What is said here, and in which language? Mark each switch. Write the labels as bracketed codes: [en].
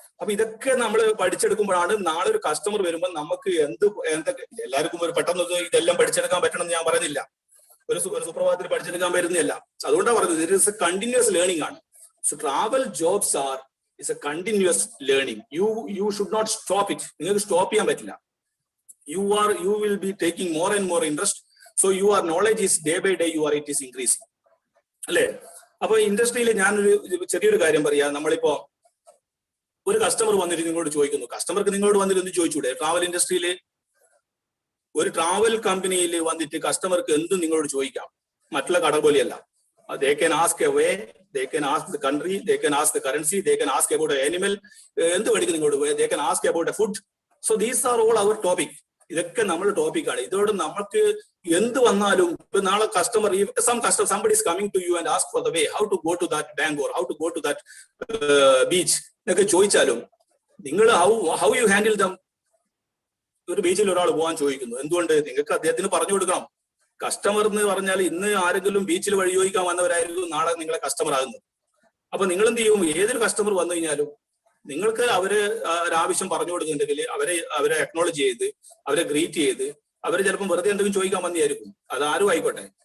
[ml] അപ്പൊ ഇതൊക്കെ നമ്മൾ പഠിച്ചെടുക്കുമ്പോഴാണ് നാളെ ഒരു കസ്റ്റമർ വരുമ്പോൾ നമുക്ക് എന്തൊക്കെ എല്ലാവർക്കും ഒരു പെട്ടെന്ന് ഇതെല്ലാം പഠിച്ചെടുക്കാൻ പറ്റണമെന്ന് ഞാൻ പറയുന്നില്ല. ഒരു സുപ്രഭാതത്തിൽ പഠിച്ചെടുക്കാൻ പറ്റുന്നില്ല. അതുകൊണ്ടാണ് പറയുന്നത് [en] it is a continuous learning [ml] ആണ്. [en] So travel jobs are is a continuous learning. You should not stop it. [ml] നിങ്ങൾക്ക് സ്റ്റോപ്പ് ചെയ്യാൻ പറ്റില്ല. [en] You will be taking more and more interest. So your knowledge is day by day it is increasing. [ml] അല്ലേ? അപ്പൊ ഇൻഡസ്ട്രിയിൽ ഞാനൊരു ചെറിയൊരു കാര്യം പറയാം. നമ്മളിപ്പോ ഒരു കസ്റ്റമർ വന്നിട്ട് നിങ്ങളോട് ചോദിക്കുന്നു, കസ്റ്റമർക്ക് നിങ്ങളോട് വന്നിട്ട് ഒന്ന് ചോദിച്ചൂടെ? ട്രാവൽ ഇൻഡസ്ട്രിയിൽ ഒരു ട്രാവൽ കമ്പനിയിൽ വന്നിട്ട് കസ്റ്റമർക്ക് എന്തും നിങ്ങളോട് ചോദിക്കാം. മറ്റുള്ള കട പോലെയല്ല. [en] They can ask a way, they can ask the country, they can ask the currency, they can ask about an animal, [ml] എന്ത് പഠിക്കും നിങ്ങളോട്, [en] they can ask about a food. So these are all our topic. [ml] ഇതൊക്കെ നമ്മുടെ ടോപ്പിക്കാണ്. ഇതോട് നമുക്ക് എന്ത് വന്നാലും ഇപ്പൊ നാളെ customer [en] somebody is coming to you and ask for the way, how to go to that bank or how to go to that beach [ml] എന്നൊക്കെ ചോദിച്ചാലും നിങ്ങൾ [en] how you handle them. [ml] ഒരു ബീച്ചിൽ ഒരാൾ പോകാൻ ചോദിക്കുന്നു, എന്തുകൊണ്ട്? നിങ്ങൾക്ക് അദ്ദേഹത്തിന് പറഞ്ഞു കൊടുക്കണം. കസ്റ്റമർ എന്ന് പറഞ്ഞാൽ ഇന്ന് ആരെങ്കിലും ബീച്ചിൽ വഴി ചോദിക്കാൻ വന്നവരായിരിക്കും നാളെ നിങ്ങളെ കസ്റ്റമർ ആകുന്നത്. അപ്പൊ നിങ്ങൾ എന്ത് ചെയ്യും? ഏതൊരു കസ്റ്റമർ വന്നു കഴിഞ്ഞാലും നിങ്ങൾക്ക് അവര് ഒരാവശ്യം പറഞ്ഞു കൊടുക്കുന്നുണ്ടെങ്കിൽ അവരെ അക്നോളജ് ചെയ്ത് അവരെ ഗ്രീറ്റ് ചെയ്ത് അവര് ചിലപ്പോൾ വെറുതെ എന്തെങ്കിലും ചോദിക്കാൻ വന്നതായിരിക്കും. അത് ആരും ആയിക്കോട്ടെ.